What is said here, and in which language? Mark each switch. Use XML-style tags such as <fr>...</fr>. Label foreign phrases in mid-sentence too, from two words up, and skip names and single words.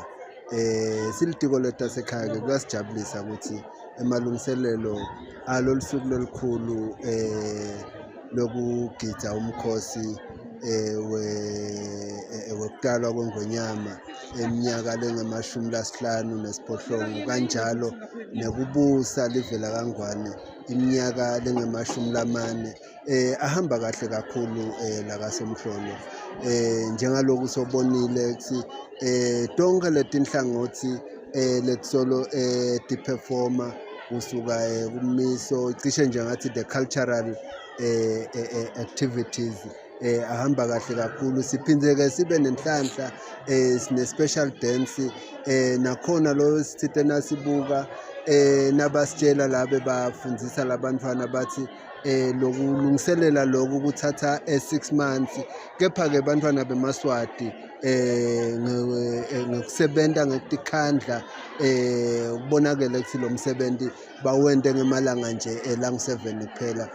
<ss>Silitiko letasekhaya ke kuyasijabulisa ukuthi emalungiselelo alolu suku lolukhulu lokugidza umkhosi wekutalwa kwengonyama eminyaka lengamashumi kanjalo nekubusa livela kangwane iminyaka lengamashumi ahamba kahle kakhulu lakaSomhlolo. Njengaloku sobonile ukuthi tonke letinhlangothi letisolo ti-performa kusuka kumiso cishe njengathi</ss> <en>the cultural activities</en> <ss>ahamba kahle kakhulu. Siphindze ke sibe nenhlanhla sine-</ss> <en>special dance</en> <ss>nakhona lo sithite nasibuka nabasitshela labe bafundzisa labantwana bathi lokulungiselela lokhu kuthatha</ss> <en>6 months</en> <ss>kepha ke bantwana beMaswati ngokusebenta ngekukhandla kubonakala ukuthi lo msebenzi bawende ngemalanga nje elangu7 kuphela.</ss>